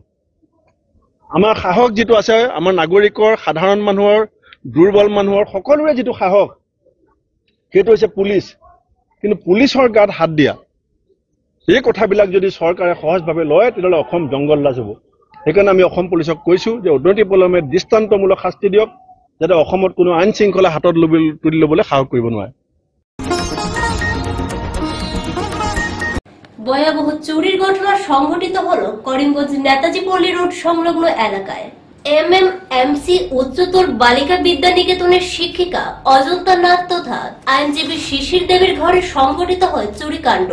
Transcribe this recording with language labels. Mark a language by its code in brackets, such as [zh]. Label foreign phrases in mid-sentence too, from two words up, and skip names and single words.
[as] আমাৰ সাহস যিটো আছে, আমাৰ নাগৰিকৰ, সাধাৰণ মানুহৰ, দুৰ্বল মানুহৰ সকলোৰে যিটো সাহস, সেইটো হৈছে পুলিচ। কিন্তু পুলিচৰ গাত হাত দিয়া, এই কথাবিলাক যদি চৰকাৰে সহজভাৱে লয় তেতিয়াহ'লে অসম জংগল ৰাজ হ'ব। সেইকাৰণে আমি অসম পুলিচক কৈছোঁ যে অনতিপলমে দৃষ্টান্তমূলক শাস্তি দিয়ক, যাতে অসমত কোনো আইন শৃংখলা হাতত তুলি ল'বলৈ সাহস কৰিব নোৱাৰে। [bn] ভয়াবহ চুরির ঘটনা সংঘটিত হল করিমগঞ্জ নেতাজি পল্লী রোড সংলগ্ন এলাকায়। MMMC উচ্চতর বালিকা বিদ্যা নিকেতনের শিক্ষিকা অজন্তা নাথ তথা আইনজীবী শিশির দেবীর ঘরে সংঘটিত হয় চুরিকাণ্ড।